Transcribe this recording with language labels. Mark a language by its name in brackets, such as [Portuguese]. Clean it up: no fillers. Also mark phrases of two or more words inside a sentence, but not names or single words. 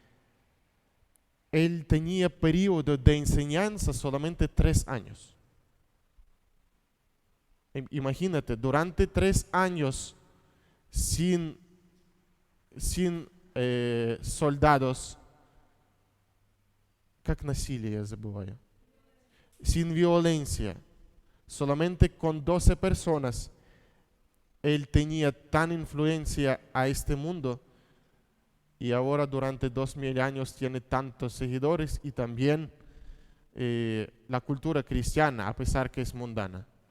[Spanish] Él tenía periodo de enseñanza solamente 3 años. Imagínate, durante 3 años sin soldados, [Russian] как насилие, я забываю, [Spanish] sin violencia, solamente con 12 personas, él tenía tan influencia a este mundo y ahora durante 2000 años tiene tantos seguidores y también la cultura cristiana, a pesar que es mundana.